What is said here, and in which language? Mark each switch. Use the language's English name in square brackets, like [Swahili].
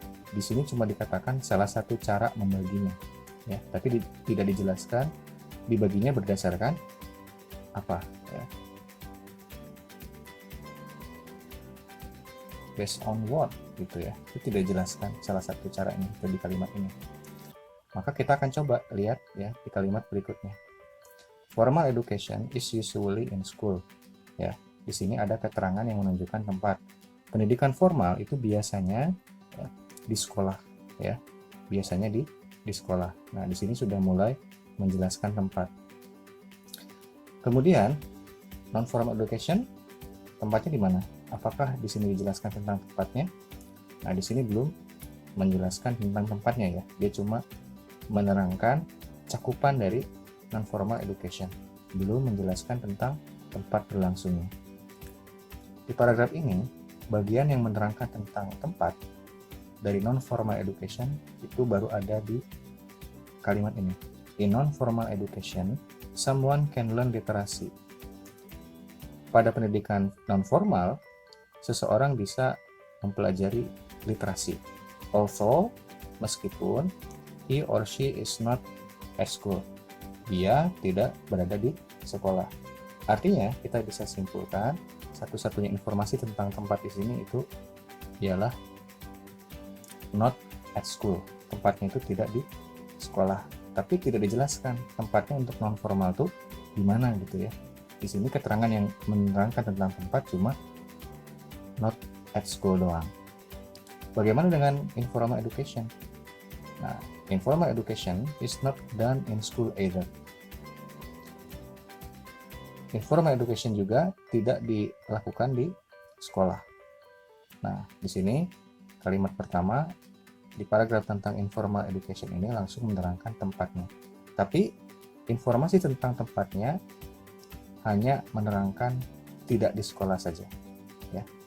[Indonesian] Di sini cuma dikatakan salah satu cara membaginya, ya, tapi tidak dijelaskan dibaginya berdasarkan apa. Ya. Based on what, gitu ya. Itu tidak dijelaskan salah satu caranya di kalimat ini. Maka kita akan coba lihat ya di kalimat berikutnya. [English] Formal education is usually in school. [Indonesian] Ya, di sini ada keterangan yang menunjukkan tempat. Pendidikan formal itu biasanya ya, di sekolah, ya. Biasanya di sekolah. Nah, di sini sudah mulai menjelaskan tempat. Kemudian non formal education tempatnya di mana? Apakah di sini dijelaskan tentang tempatnya? Nah, di sini belum menjelaskan tentang tempatnya ya. Dia cuma menerangkan cakupan dari non-formal education. Belum menjelaskan tentang tempat berlangsungnya. Di paragraf ini, bagian yang menerangkan tentang tempat dari non-formal education itu baru ada di kalimat ini. [English] In non-formal education, someone can learn literacy. [Indonesian] Pada pendidikan non-formal, seseorang bisa mempelajari literasi. [English] Also, meskipun he or she is not at school. [Indonesian] Dia tidak berada di sekolah. Artinya, kita bisa simpulkan satu-satunya informasi tentang tempat di sini itu ialah not at school. Tempatnya itu tidak di sekolah. Tapi tidak dijelaskan tempatnya untuk non formal tuh di mana gitu ya. Di sini keterangan yang menerangkan tentang tempat cuma not at school doang. Bagaimana dengan informal education? [English] Nah, informal education is not done in school either. [Indonesian] Informal education juga tidak dilakukan di sekolah. Nah, di sini kalimat pertama di paragraf tentang informal education ini langsung menerangkan tempatnya. Tapi informasi tentang tempatnya hanya menerangkan tidak di sekolah saja, ya.